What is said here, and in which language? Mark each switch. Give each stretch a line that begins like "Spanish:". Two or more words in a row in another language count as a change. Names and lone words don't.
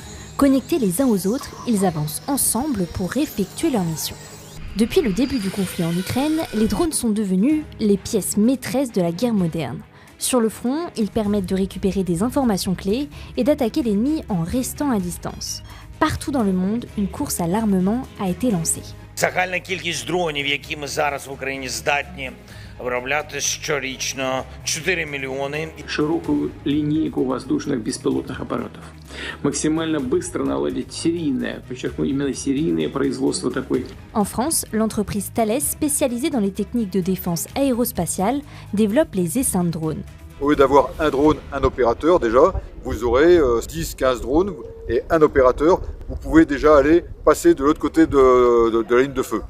French: Connectés les uns aux autres, ils avancent ensemble pour effectuer leur mission. Depuis le début du conflit en Ukraine, les drones sont devenus les pièces maîtresses de la guerre moderne. Sur le front, ils permettent de récupérer des informations clés et d'attaquer l'ennemi en restant à distance. Partout dans le monde, une course à l'armement a été lancée.
Ukrainian: Загальна кількість дронів, які ми зараз в Україні здатні виробляти щорічно 4 миллионы.
Russian: Широкую линейку воздушных беспилотных аппаратов. Максимально быстро наладить серийное, подчеркну, именно серийное производство такой.
French: En France, l'entreprise Thales, spécialisée dans les techniques de défense aérospatiale, développe les essaims de drones. Au lieu d'avoir un drone, un opérateur, déjà, vous aurez 10-15 drones et un opérateur. Vous pouvez déjà aller passer de l'autre côté de la ligne de feu.